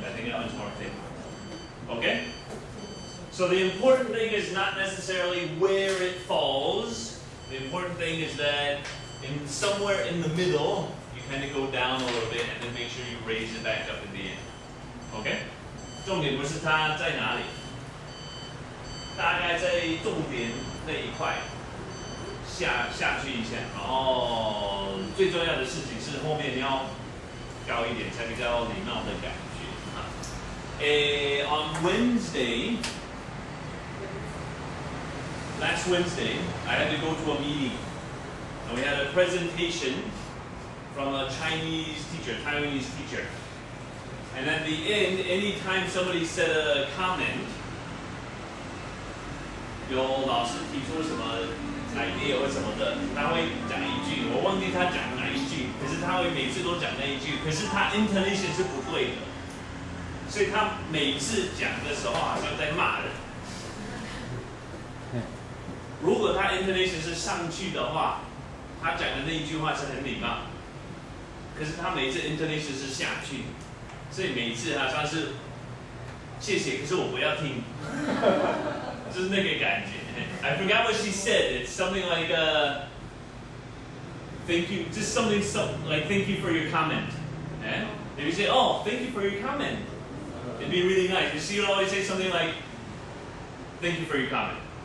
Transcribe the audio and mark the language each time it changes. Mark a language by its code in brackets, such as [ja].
[en] I think that one's more clear. Okay? So the important thing is not necessarily where it falls. The important thing is that in somewhere in the middle, you kind of go down a little bit and then make sure you raise it back up in the end. Okay? [zh] 重点不是它在哪里，大概在重点那一块下去一下，然后最重要的事情是后面你要高一点才比较礼貌的感觉啊。 [en] On Wednesday, last Wednesday, I had to go to a meeting, and we had a presentation from a Chinese teacher, Taiwanese teacher. And at the end, anytime somebody said a comment, [zh] 有老师提出什么 idea 或什么的，他会讲一句，我忘记他讲哪一句，可是他会每次都讲那一句，可是他 intonation 是不对的，所以他每次讲的时候好像在骂人。如果他 intonation 是上去的话，他讲的那一句话是很礼貌，可是他每次 intonation 是下去，所以每次好像是谢谢，可是我不要听，就是那个感觉。 [en] I forgot what she said. It's something like thank you, just something like thank you for your comment. Eh? If you say, oh, thank you for your comment, it'd be really nice. She would always say something like, thank you for your comment.